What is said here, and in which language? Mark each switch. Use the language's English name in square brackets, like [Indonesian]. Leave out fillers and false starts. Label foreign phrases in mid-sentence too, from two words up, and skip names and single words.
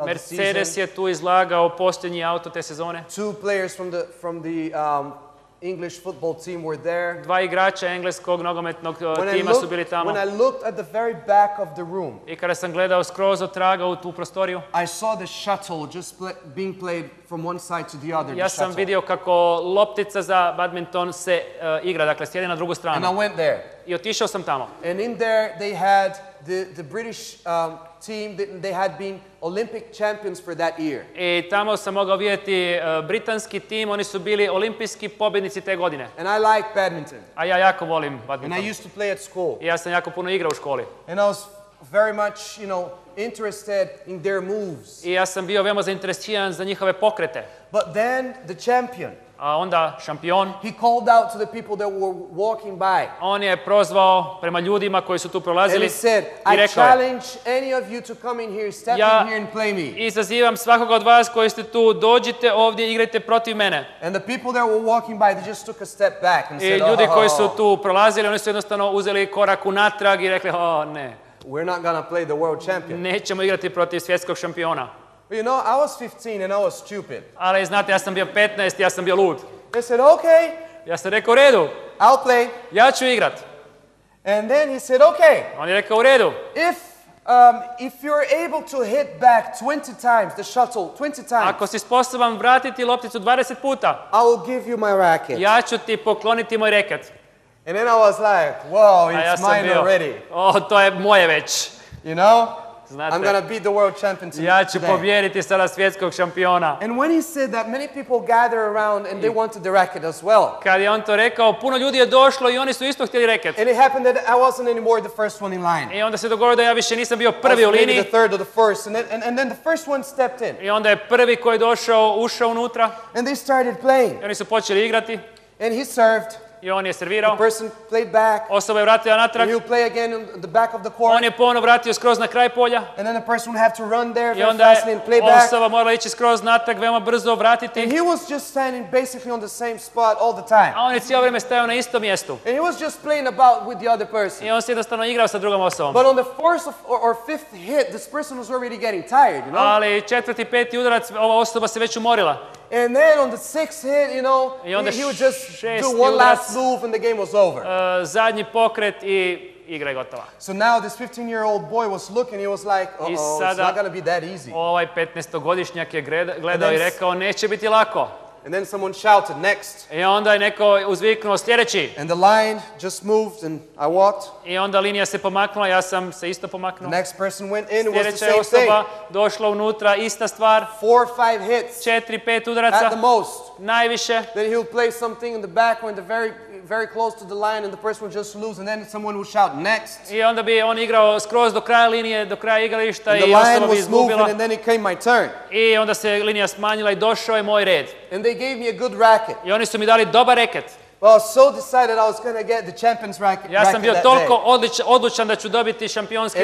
[English] Mercedes season. [Croatian] je tu izlagao posljednji auto te sezone. [English] Two players from the English football team were there. [Croatian] Dva igrača engleskog nogometnog tima su bili tamo. [English] When I looked at the very back of the room, [Croatian] I kada sam gledao skroz od traga u tu prostoriju, [English] I saw the shuttle just being played from one side to the other. [Croatian] ja [English] the [Croatian] sam [English] shuttle. [Croatian] vidio kako loptica za badminton se igra, dakle sjedi na drugu [English] And I [Croatian] stranu. [English] went there. [Croatian] I otišao sam tamo. [English] And in there they had the British team. They had been Olympic champions for that year. [Croatian] I tamo sam mogao vidjeti britanski tim, oni su bili olimpijski pobjednici te godine. [English] And I like badminton. [Croatian] A ja jako volim [English] And [Croatian] badminton. [English] I used to play at school. [Croatian] I ja sam jako puno igrao u školi. [English] And I was very much, interested in their moves. [Croatian] I ja sam bio veoma zainteresiran za njihove pokrete. [English] But then the champion, [Croatian] A onda šampion, [English] he called out to the people that were walking by. [Croatian] on je prozvao prema ljudima koji su tu [English] And [Croatian] prolazili [English] he said, [Croatian] i [English] I [Croatian] rekao je: [English] challenge any of you to come in here, step [Croatian] Ja [English] in here and play me. [Croatian] izazivam svakoga od vas koji ste tu, dođite ovdje, igrajte protiv mene. [English] And the people that were walking by, they just took a step back and [Croatian] I [English] said, [Croatian] ljudi koji su [English] oh, [Croatian] tu prolazili, oni su jednostavno uzeli korak unatrag i rekli: o ne, [English] we're not going to play the world champion. [Croatian] nećemo igrati protiv svjetskog šampiona. [English] But I was 15 and I was stupid. [Croatian] Ali znate, ja sam bio 15, ja sam bio lud. [English] They said, okay, [Croatian] Ja sam rekao: u redu, [English] I'll play. [Croatian] ja ću igrat. [English] And then he said, okay, [Croatian] On je rekao: u redu, [English] if you're able to hit back 20 times, the shuttle, 20 times, [Croatian] ako si sposoban vratiti lopticu 20 puta, [English] I will give you my racket. [Croatian] ja ću ti pokloniti moj reket. [English] And then I was like, whoa, [Croatian] A ja [English] it's [Croatian] sam [English] mine [Croatian] bio: [English] already. [Croatian] o, to je moje već. [English] I'm going to beat the world champion [Croatian] Ja ću [English] today. [Croatian] pobijediti sada svjetskog šampiona. [English] And when he said that, many people gather around and they wanted the racket as well. [Croatian] Kad je on to rekao, puno ljudi je došlo i oni su isto htjeli reket. [English] And it happened that I wasn't anymore the first one in line. [Croatian] I onda se dogodilo da ja više nisam bio [English] I was [Croatian] prvi u [English] maybe [Croatian] liniji. [English] the third or the first. And then the first one stepped in. [Croatian] I onda je prvi koji je došao, ušao unutra. [English] And they started playing. [Croatian] I oni su počeli igrati. [English] And he served. [Croatian] I on je servirao. [English] The person played back. [Croatian] Osoba je vratila natrag. [English] And he'll play again in the back of the court. [Croatian] On je ponovno vratio skroz na kraj polja. [English] And then the person would have to run there [Croatian] I [English] very [Croatian] onda je [English] fast and play back. [Croatian] osoba morala ići skroz natrag, veoma brzo vratiti. [English] And he was just standing basically on the same spot all the time. [Croatian] A on je cijelo vrijeme stajao na istom mjestu. [English] And he was just playing about with the other person. [Croatian] I on se jednostavno igrao sa drugom osobom. [English] But on the fourth or fifth hit, this person was already getting tired, you know? [Croatian] Ali četvrti, peti udarac, ova osoba se već umorila. [English] And then on the sixth hit, you know, [Croatian] I onda [English] he would just [Croatian] šesti [English] do one [Croatian] udarac. [English] last move and the game was over. [Croatian] Zadnji pokret i igra je gotova. [English] So now this 15-year-old boy was looking, he was like, [Croatian] I [English] uh-oh, it's [Croatian] sada [English] not going to be that easy. [Croatian] Ovaj 15-godišnjak je gledao i rekao neće biti lako. [English] And then someone shouted, next. [Croatian] I onda je neko uzviknuo sljedeći. [English] And the line just moved and I walked. [Croatian] I onda linija se pomaknula, ja sam se isto pomaknuo. [English] The next person went in, it was the [Croatian] Sljedeća [English] same [Croatian] je osoba [English] thing. [Croatian] došla unutra, ista stvar. 4 or 5 hits 4-5 [English] at [Croatian] udaraca, [English] the most. [Croatian] najviše. [English] Then he'll play something in the back or in the very close to the line and the person would just lose and then someone would shout, next. [Croatian] I onda bi on igrao skroz do kraja linije, do kraja igrališta [English] And the [Croatian] i [English] line [Croatian] osoba bi [English] was moving [Croatian] izgubila. [English] and then it came my turn. [Croatian] I onda se linija smanjila i došao je moj red. [English] And they gave me a good racket. [Croatian] I oni su mi dali dobar reket. [English] Well, I was so decided I was going to get the champion's racket, [Croatian] Ja sam bio [English] that [Croatian] toliko [English] day. [Croatian] odlučan da ću dobiti šampionski